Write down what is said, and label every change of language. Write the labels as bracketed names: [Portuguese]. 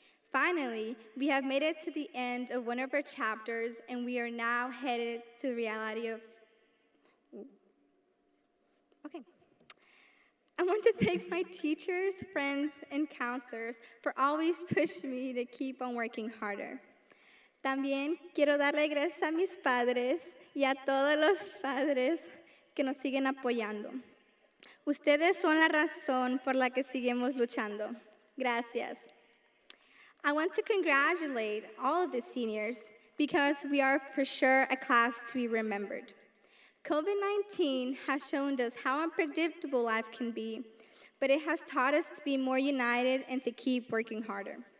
[English] Finally, we have made it to the end of one of our chapters, and we are now headed to the reality of I want to thank my teachers, friends, and counselors for always pushing me to keep on working harder. [Spanish] También quiero darle gracias a mis padres y a todos los padres que nos siguen apoyando. Ustedes son la razón por la que seguimos luchando. Gracias. [English] I want to congratulate all of the seniors because we are for sure a class to be remembered. COVID-19 has shown us how unpredictable life can be, but it has taught us to be more united and to keep working harder.